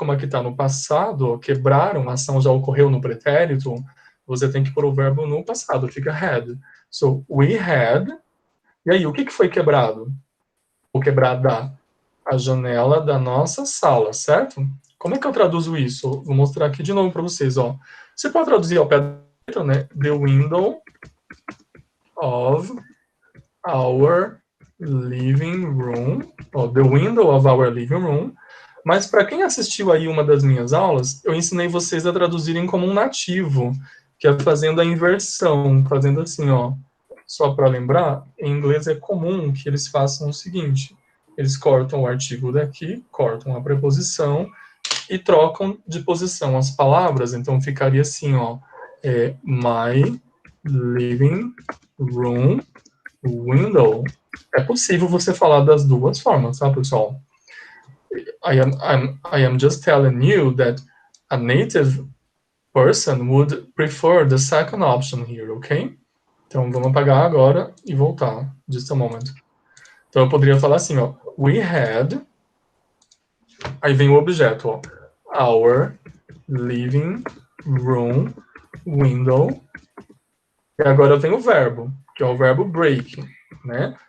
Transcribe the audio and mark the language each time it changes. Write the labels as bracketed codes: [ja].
[pt] Como aqui está no passado, ó, quebraram, a ação já ocorreu no pretérito, você tem que pôr o verbo no passado, fica had. [en] So, we had. [pt] E aí, o que foi quebrado? Ou quebrada? A janela da nossa sala, certo? Como é que eu traduzo isso? Vou mostrar aqui de novo para vocês, ó. Você pode traduzir ao pé da letra, né? [en] The window of our living room, the window of our living room. [pt] Mas para quem assistiu aí uma das minhas aulas, eu ensinei vocês a traduzirem como um nativo, que é fazendo a inversão, fazendo assim, ó. Só para lembrar, em inglês é comum que eles façam o seguinte: eles cortam o artigo daqui, cortam a preposição e trocam de posição as palavras. Então ficaria assim, ó, [en] my living room window. [pt] É possível você falar das duas formas, tá, pessoal? [en] I am just telling you that a native person would prefer the second option here, ok? [pt] Então vamos apagar agora e voltar. [en] Just a moment. [pt] Então eu poderia falar assim, ó. [en] We had. [pt] Aí vem o objeto, ó. [en] Our living room window. [pt] E agora vem o verbo, que é o verbo break, né?